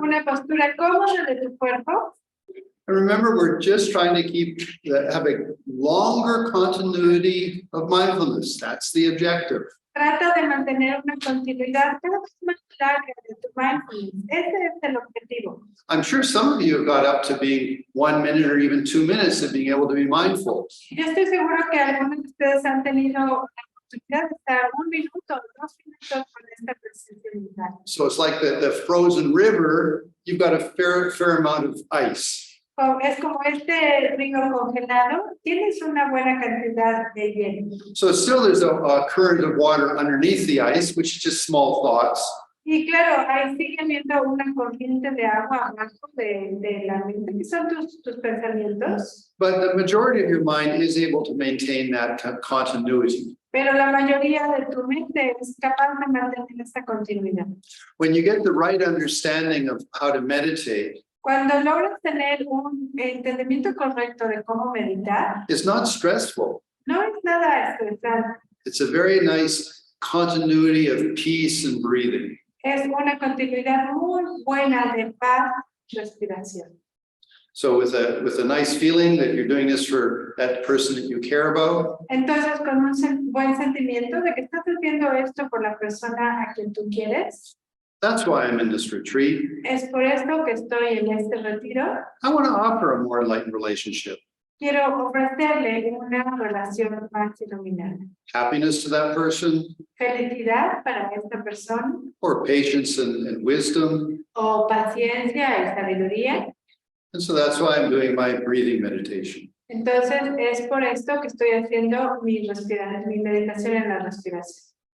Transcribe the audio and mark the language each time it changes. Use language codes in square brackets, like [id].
[es] Una postura cómoda de tu cuerpo. [en] And remember, we're just trying to have a longer continuity of mindfulness. That's the objective. [es] Trata de mantener una continuidad cada vez más larga de tu mindfulness. Ese es el objetivo. [en] I'm sure some of you have got up to being 1 minute or even 2 minutes of being able to be mindful. [es] Yo estoy seguro que algunos de ustedes han tenido la oportunidad de estar 1 minuto, 2 minutos con esta presencia mental. [en] So it's like the frozen river, you've got a fair amount of ice. [es] Es como este río congelado, tienes una buena cantidad de hielo. [en] So still there's a current of water underneath the ice, which is just small thoughts. [es] Y claro, ahí sigue habiendo una corriente de agua abajo de la mente, que son tus pensamientos. [en] But the majority of your mind is able to maintain that continuity. [es] Pero la mayoría de tu mente es capaz de mantener esta continuidad. [en] When you get the right understanding of how to meditate, [es] Cuando logras tener un entendimiento correcto de cómo meditar, [en] it's not stressful. [es] no es nada estresante. [en] It's a very nice continuity of peace and breathing. [es] Es una continuidad muy buena de paz y respiración. [en] So with a nice feeling that you're doing this for that person that you care about, [es] Entonces, con un buen sentimiento de que estás haciendo esto por la persona a quien tú quieres, [en] that's why I'm in this retreat. [es] es por esto que estoy en este retiro. [en] I want to offer a more enlightened relationship. [es] Quiero ofrecerle una relación más iluminada. [en] Happiness to that person, [es] Felicidad para esta persona, [en] or patience and wisdom. [es] o paciencia y sabiduría. [en] And so that's why I'm doing my breathing meditation. [es] Entonces, es por esto que estoy haciendo mi meditación en la respiración.